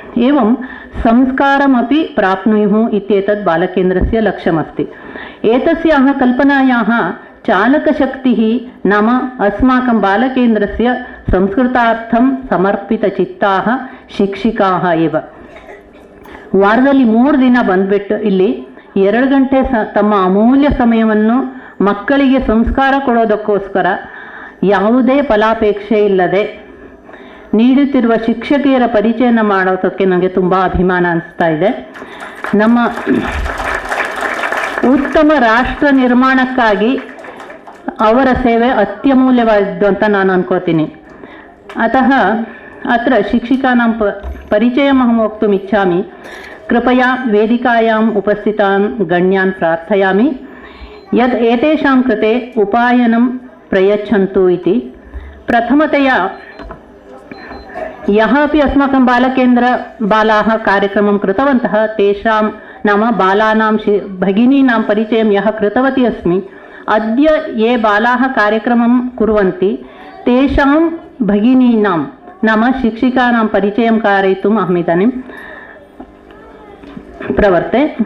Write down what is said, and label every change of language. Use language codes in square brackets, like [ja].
[sa] एवं संस्कारमपि प्राप्नुयुः इत्येतत् बालकेन्द्रस्य लक्ष्यमस्ति। एतस्याः कल्पनायाः चालकशक्तिः नाम अस्माकं बालकेन्द्रस्य संस्कृतार्थं समर्पितचित्ताः शिक्षिकाः एव। [kn] ವಾರದಲ್ಲಿ 3 ದಿನ ಬಂದ್ಬಿಟ್ಟು ಇಲ್ಲಿ 2 ಗಂಟೆ ತಮ್ಮ ಅಮೂಲ್ಯ ಸಮಯವನ್ನು ಮಕ್ಕಳಿಗೆ ಸಂಸ್ಕಾರ ಕೊಡೋದಕ್ಕೋಸ್ಕರ ಯಾವುದೇ ಫಲಾಪೇಕ್ಷೆ ಇಲ್ಲದೆ ನೀಡುತ್ತಿರುವ ಶಿಕ್ಷಕಿಯರ ಪರಿಚಯನ ಮಾಡೋದಕ್ಕೆ ನನಗೆ ತುಂಬ ಅಭಿಮಾನ ಅನಿಸ್ತಾ ಇದೆ. ನಮ್ಮ ಉತ್ತಮ ರಾಷ್ಟ್ರ ನಿರ್ಮಾಣಕ್ಕಾಗಿ ಅವರ ಸೇವೆ ಅತ್ಯಮೂಲ್ಯವಾದದ್ದು ಅಂತ ನಾನು ಅನ್ಕೋತೀನಿ. [sa] अतः अत्र शिक्षिकानां परिचयमहं वक्तुम् इच्छामि। कृपया वेदिकायाम् उपस्थितान् गण्यान् प्रार्थयामि यत् एतेषां कृते उपायनं प्रयच्छन्तु इति। प्रथमतया यः अपि अस्माकं बालकेन्द्रबालाः कार्यक्रमं कृतवन्तः तेषां नाम बालानां भगिनीनां परिचयं यः कृतवती अस्मि, अद्य ये बालाः कार्यक्रमं कुर्वन्ति तेषां भगिनीनां नाम शिक्षिकानां परिचयं कारयितुम् अहमिदानीं प्रवर्ते।